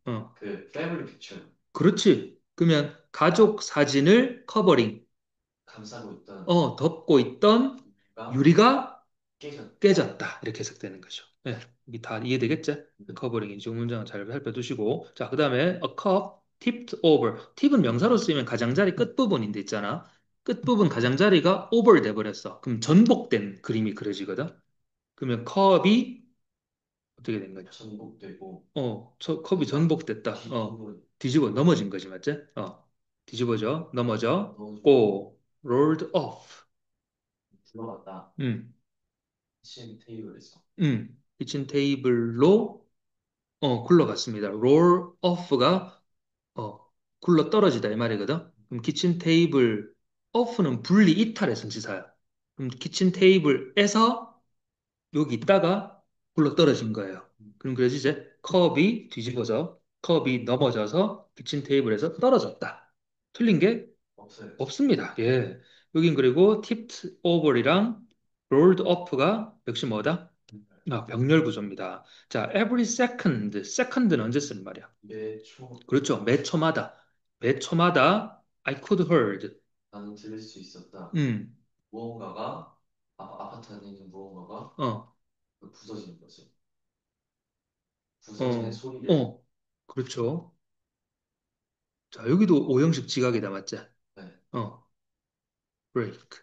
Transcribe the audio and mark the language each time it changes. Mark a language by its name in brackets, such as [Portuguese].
[Korean] 어, 그 패밀리 픽처 그렇지. 그러면 가족 사진을 커버링, 감싸고 있던 덮고 있던 가 유리가 깨졌다. 깨졌다. 이렇게 해석되는 거죠. 네, 이게 다 이해되겠지? 커버링이 지금 문장을 잘 살펴두시고. 자, 그 다음에 [English] a cup tipped over. [Korean] 팁은 명사로 쓰이면 가장자리 끝부분인데 있잖아. 끝부분 가장자리가 over 돼버렸어. 그럼 전복된 그림이 그려지거든. 그러면 컵이 어떻게 된 거냐? 전복되고 컵이 전복됐다. 뒤집어 뒤집어 넘어진 거지, 맞지? 뒤집어져, 넘어져, 넣어주고 [English] 고, rolled off. [Korean] 굴러갔다. 음, 키친 테이블에서 키친 테이블로 굴러갔습니다. roll off가 굴러 떨어지다 이 말이거든. 그럼 키친 테이블 off는 분리 이탈의 성시사야. 그럼 키친 테이블에서 여기 있다가 굴러 떨어진 거예요. 그럼 그래서 이제 컵이 뒤집어져 컵이 넘어져서 키친 테이블에서 떨어졌다. 틀린 게 없어요. 없습니다. 예. 여긴 그리고 tipped over이랑 rolled up가 역시 뭐다? 병렬 구조입니다. 자, [English] every second. [Korean] second는 언제 쓰는 말이야? 매초 그렇죠. 매 초마다. 매 초마다 [English] I could heard. [Korean] 나는 들을 수 있었다. 음, 무언가가 아파트 안에 있는 무언가가 어, 부서지는 거죠. 부서지는 어, 소리를 그렇죠. 자, 여기도 오형식 지각이다, 맞지? 네, [English] 어, break.